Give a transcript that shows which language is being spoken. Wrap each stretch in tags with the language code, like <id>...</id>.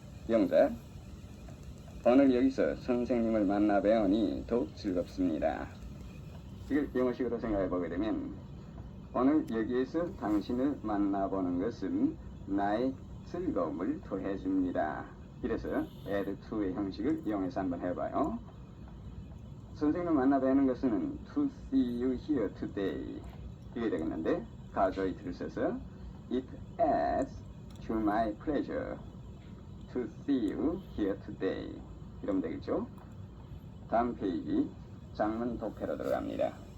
<ko>영작 오늘 여기서 선생님을 만나 뵈오니 더욱 즐겁습니다. 이걸 영어식으로 생각해 보게 되면 오늘 여기에서 당신을 만나보는 것은 나의 즐거움을 더해줍니다. 이래서 add to의 형식을 이용해서 한번 해봐요. 선생님을 만나 뵈는 것은</ko> <en>to see you here today</en> <ko>이게 되겠는데 가조이트를 써서</ko> <en>it adds to my pleasure to see you here today</en> <ko>이러면 되겠죠. 다음 페이지 장문 독해로 들어갑니다.</ko>